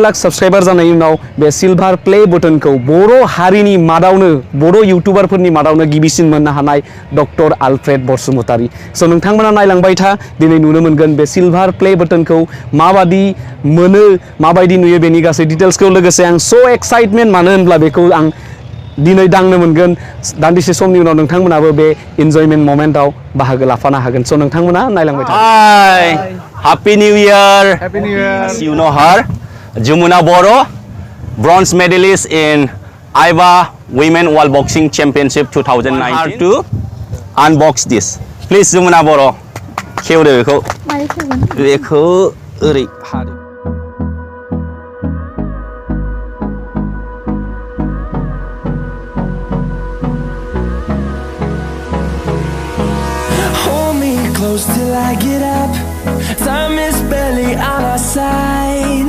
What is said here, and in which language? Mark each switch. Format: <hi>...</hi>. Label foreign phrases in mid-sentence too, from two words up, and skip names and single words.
<brx>लाख साबस्क्राइबार जानायनि उनाव बे सिलभार प्ले बटनखौ बर' हारिनि मादावनो बर' इउट्यूबारफोरनि मादावनो गिबिसिन मोननो हानाय डक्टर आलफ्रेड बसुमतारी स नोंथांमोना नायलांबाय था दिनै नुनो मोनगोन बे सिलभार प्ले बटनखौ माबादि मोनो माबायदि नुयो बेनि गासै डिटेल्सखौ लोगोसे आं स एक्साइटमेन्ट मानो होनब्ला बेखौ आं दिनै दांनो मोनगोन दान्दिसे समनि उनाव नोंथांमोनाबो बे</brx> <en>enjoyment moment</en> <brx>बाहागो लाफानो हागोन स नोंथांमोना नायलांबाय था</brx> <en>hi happy new year you know her Jumuna Boro bronze medalist in IWA Women World Boxing Championship 2019 to unbox this please Jumuna Boro</en> <brx>खेवदो बेखौ ओरै हादो</brx> <en>Close till I get up. Time is barely on our side.</en>